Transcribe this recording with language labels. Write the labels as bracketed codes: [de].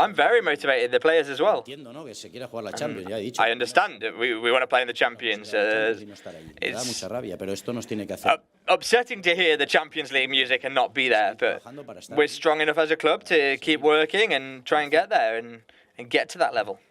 [en] I'm very motivated, the players as well. [es] Entiendo, ¿no? Que se quiera jugar la Champions, ya he dicho. [en] I understand that we want to play in the Champions. [es] Me da mucha rabia, pero esto nos tiene que hacer. [en] Upsetting to hear the Champions League music and not be there, but we're strong enough as a club to keep working and try and get there and get to that level.